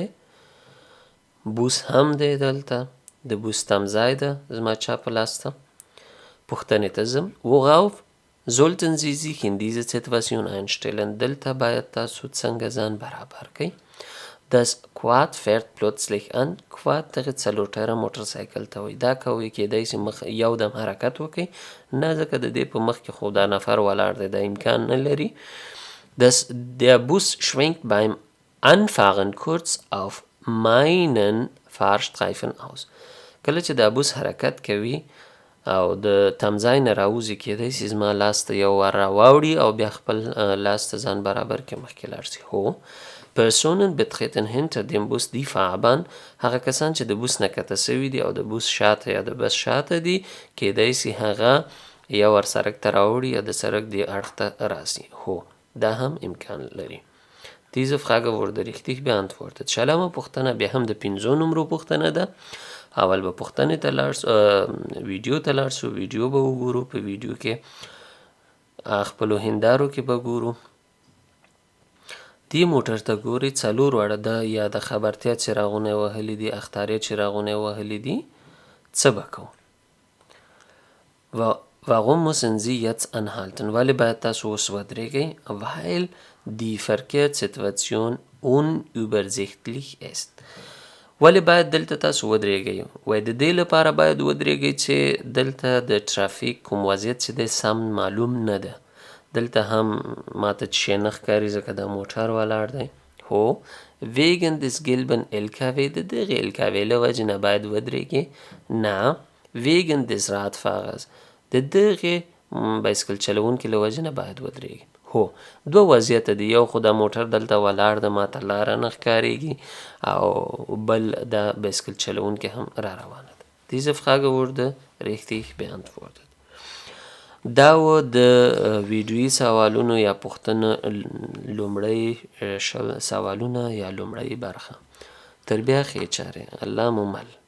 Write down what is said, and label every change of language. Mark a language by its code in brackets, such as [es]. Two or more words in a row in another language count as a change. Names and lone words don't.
[ps] بوس هم دی دلته، د بوس تمځای ده زما چپ لاس ته. پوښتنې ته ځم. [de] Worauf sollten Sie sich in dieser Situation einstellen? [ps] دلته باید تاسو څنګه ځان برابر کړئ. [de] Das Quad fährt plötzlich an. [ps] Quad دغه څلور موټرسایکل ته وایي. دا کوي کیدای سي مخ یو دم حرکت وکړي، نه ځکه د دې په مخ کې خو دا نفر ولاړ دی، دا امکان نه لري. [de] Der Bus schwenkt beim Anfahren kurz auf meinen Fahrstreifen aus. [ps] کله چې دا بوس حرکت کوي او د تمځای نه راوځي کیدای سي زما لاس ته یو وار راواوړي او بیا خپل لاس ته ځان برابر کړي مخکې لاړ سي. [de] هو Personen betreten hinter dem Bus die Fahrbahn. [ps] هغه کسان چې د بوس نه کته سوي دي او د بوس شاته یا د بس شاته دي کیدای سي هغه یا ور سړک ته راوړي یا د سړک دې اړخ ته راسي. هو دا هم امکان لري. [de] Diese Frage wurde richtig beantwortet. [ps] شلمه پوښتنه بیا هم د 5 نمرو پوښتنه ده. اول به پوښتنې ته لاړ سو، ویډیو ته لاړ سو، ویډیو به وګورو. په ویډیو کې خپلو هندارو کې به ګورو. دې موټر ته ګورئ 4 واړه ده یا د خبرتیا څراغونه وهلي دي، اختاریه څراغونه وهلي دي. څه به کوو؟ [de] Warum müssen Sie jetzt anhalten? [ps] ولې باید تاسو اوس ودرېږئ؟ [de] Weil die Verkehrssituation unübersichtlich ist. [ps] ولې باید دلته تاسو ودرېږئ؟ وایي د دې لپاره باید ودرېږئ چې دلته د ټرافیک کوم وضعیت چې دی سم معلوم نه ده. دلته هم ماته چې شی نه ښکاري ځکه دا موټر ولاړ دی. هو [de] wegen des gelben LKW [ps] د دغې LKW له وجې نه باید ودرېږئ. نه [de] wegen des Radfahrers [ps] د دغې بایسکل چلوونکي له وجې نه باید ودرېږئ. هو 2 وضعیته دي، یو خو دا موټر دلته ولاړ ده ماته لاره نه ښکارېږي او بل دا بایسکل چلوونکی هم را روانه ده. [de] Diese Frage wurde richtig beantwortet. [ps] دا و د ویډیویي سوالونو یا پوښتنو لومړی سوالونه یا لومړی برخه. تر بیا ښې چارې. الله مو مل.